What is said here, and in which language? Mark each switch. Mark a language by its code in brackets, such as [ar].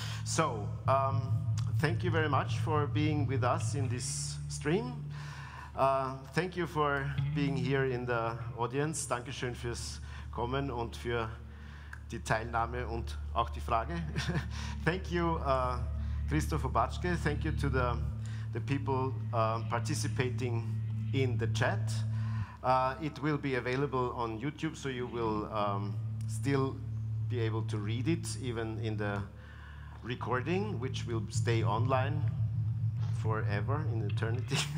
[en] So thank you very much for being with us in this stream. Thank you for being here in the audience. [de] Dankeschön fürs Kommen und für die Teilnahme und auch die Frage. [en] Thank you, Christoph Obatschke. Thank you to the people participating in the chat. It will be available on YouTube, so you will still be able to read it, even in the recording, which will stay online forever, in eternity.